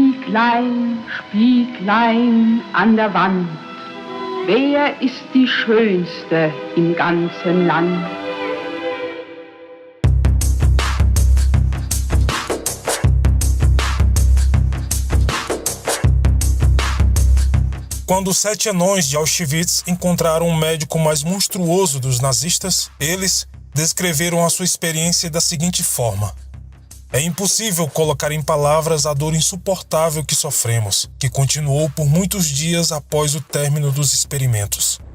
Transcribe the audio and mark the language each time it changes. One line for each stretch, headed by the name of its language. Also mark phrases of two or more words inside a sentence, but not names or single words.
German: Spieglein, Spieglein an der Wand, wer ist die Schönste im ganzen Land?
Portuguese: Quando os 7 anões de Auschwitz encontraram um médico mais monstruoso dos nazistas, eles descreveram a sua experiência da seguinte forma: é impossível colocar em palavras a dor insuportável que sofremos, que continuou por muitos dias após o término dos experimentos.